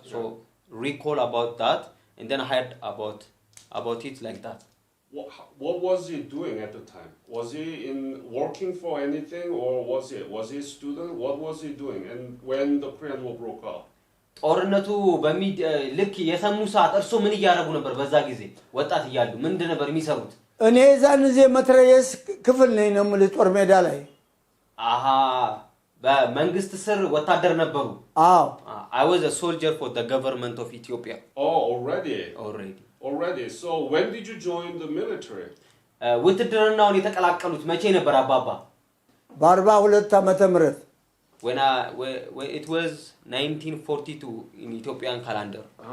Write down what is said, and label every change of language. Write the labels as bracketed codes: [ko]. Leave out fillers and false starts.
[en] So recall about that, and then I heard about it like that. What was he doing at the time? Was he working for anything, or was he a student? What was he doing? And when the Korean War broke out? [am] ጦርነቱ ልክ የሰሙ ሰዓት እርሱ ምን ያደርጉ ነበር? በዛ ጊዜ ወጣት እያሉ ምንድን ነበር የሚሰሩት? እኔ ዛን ጊዜ መትረየስ ክፍል ነኝ ነው የምልህ ጦር ሜዳ ላይ። አሃ በመንግስት ስር ወታደር ነበሩ? አዎ። [en] I was a soldier for the government of Ethiopia. Oh, already. So when did you join the military? [am] ውትድርናውን የተቀላቀሉት መቼ ነበር አባባ? በ42 ዓመተ ምህረት [en] when it was 1942 in Ethiopian calendar.